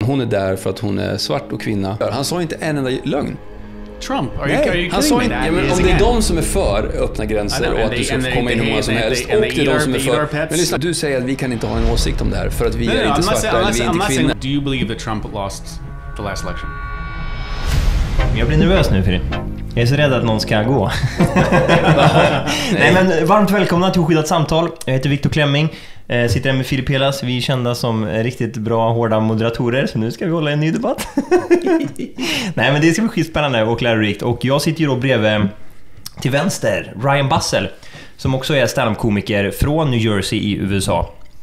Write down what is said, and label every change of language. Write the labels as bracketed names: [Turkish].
[Swedish] hon är där för att hon är svart och kvinna. Han sa inte en enda lögn. [English] Trump? Are you [Swedish] han sa inte, om det är de som är för öppna gränser och att du ska komma in hur många som helst, och det är de som är för. Men lyssna, du säger att vi kan inte ha en åsikt om det här för att vi är inte svarta eller vi är inte kvinnor. [English] Do you believe that Trump lost the last election? [Swedish] Jag blir nervös nu, Filip. Jag är så rädd att någon ska gå. Nej, men varmt välkomna till Oskyddat samtal. Jag heter Viktor Klemming. Sitter här med Filip. Vi är kända som riktigt bra, hårda moderatorer. Så nu ska vi hålla en ny debatt. Nej, men det ska bli skitspännande och lärorikt. Och jag sitter ju då bredvid till vänster Ryan Bussell, som också är stand-up-komiker från New Jersey i USA.